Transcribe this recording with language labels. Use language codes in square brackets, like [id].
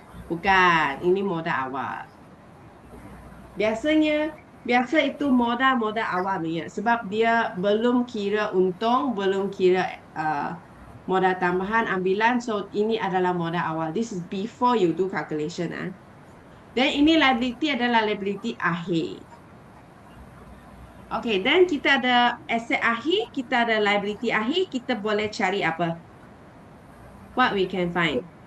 [ms] Bukan, ini modal awal. Biasa itu modal awal punya. Sebab dia belum kira untung, belum kira modal tambahan ambilan. [en] So, [ms] ini adalah modal awal. [en] This is before you do calculation. Then, [ms] ini liability adalah liability akhir. Okay, then kita ada aset akhir, kita ada liability akhir. Kita boleh cari apa? [en] What we can find?